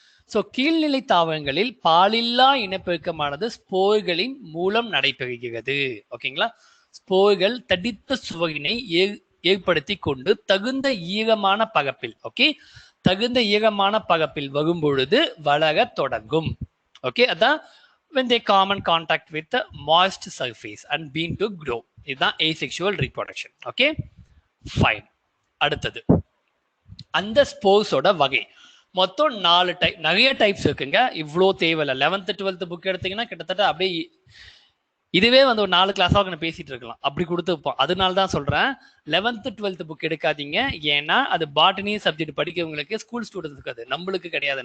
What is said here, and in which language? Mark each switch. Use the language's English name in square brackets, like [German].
[Tamil] So கீழ்நிலை தாவரங்களில் பாலில்லா இனப்பெருக்கமானது ஸ்போர்களின் மூலம் நடைபெறுகிறது. ஓகேங்களா, ஸ்போர்கள் தடித்த சுவரினை ஏற்படுத்தி கொண்டு தகுந்த ஈரமான பரப்பில், ஓகே, தகுந்த ஈரமான பரப்பில் வரும் பொழுது வளர தொடங்கும். ஓகே, அதான் [English] when they come in contact with the moist surface and begin to grow. [Tamil] இதுதான் asexual reproduction. Okay fine. அடுத்தது அந்த ஸ்போர்ஸோட வகை மொத்தம் 4 டைப், நிறைய டைப்ஸ் இருக்குங்க, இவ்வளோ தேவையில்லை. 11th 12th புக் எடுத்தீங்கன்னா கிட்டத்தட்ட அப்படியே இதுவே வந்து ஒரு 4 கிளாஸாக நான் பேசிட்டு இருக்கலாம், அப்படி கொடுத்துப்போம். அதனால தான் சொல்றேன் 11th 12th புக் எடுக்காதீங்க. ஏன்னா அது பாட்டனி சப்ஜெக்ட் படிக்கிறவங்களுக்கு, ஸ்கூல் ஸ்டூடெண்ட்ஸ்க்கு, அது நம்மளுக்கு கிடையாது.